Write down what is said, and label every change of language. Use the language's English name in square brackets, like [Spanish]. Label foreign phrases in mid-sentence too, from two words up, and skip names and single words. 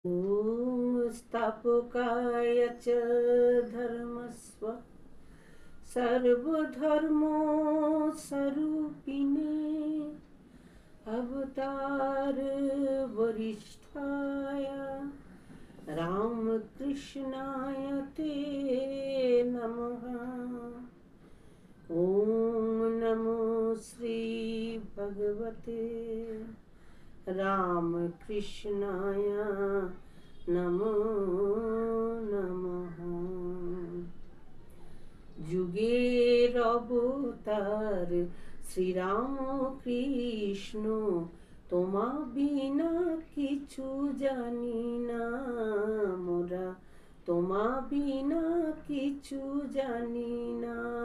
[Sanskrit] ॐ स्थापकाय च धर्मस्व सर्वधर्मस्वरूपिणे अवतार वरिष्ठाय रामकृष्णाय ते नमः। ॐ नमो श्री भगवते रामकृष्णाय नमो नमः। [Bangla] যুগের অবতার শ্রীরাম কৃষ্ণ, তোমা বিনা কিছু জানি না মোরা, তোমা বিনা কিছু জানি না।